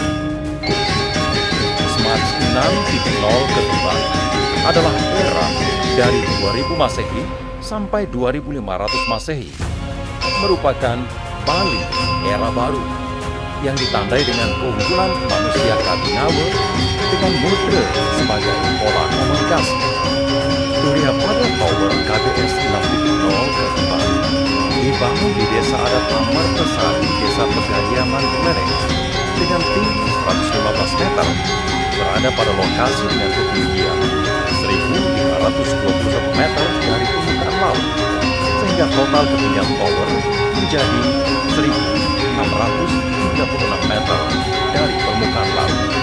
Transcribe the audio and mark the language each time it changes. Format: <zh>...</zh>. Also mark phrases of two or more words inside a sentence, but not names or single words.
<id>Smart 6.0 Kerti Bali adalah era dari 2000 Masehi sampai 2500 Masehi, merupakan Bali era baru yang ditandai dengan keunggulan manusia Kadinawa dengan Mudra sebagai pola komunikasi. Turiya Pada Tower KBS 6.0 Kerti Bali dibangun di Desa Adat Amartasari, Desa Pegariaman Lereng dengan tinggi 115 meter, berada pada lokasi dengan ketinggian 1.521 meter dari permukaan laut, sehingga total ketinggian tower menjadi 1.636 meter dari permukaan laut.</id>